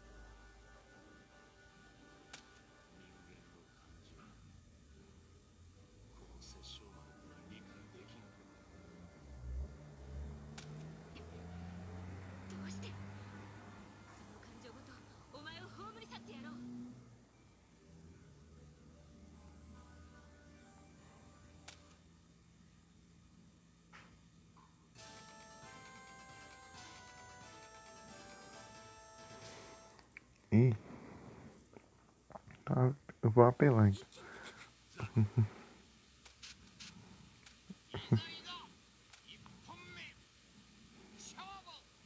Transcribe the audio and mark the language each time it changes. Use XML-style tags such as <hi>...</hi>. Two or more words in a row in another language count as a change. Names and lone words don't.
<ja>人間の感情この殺生丸には理解できんか。どうしてその感情ごとお前を葬り去ってやろう。</ja> <pt>Ih. Tá, eu vou apelar então.</pt> <ja>いいぞ一本目勝負。</ja>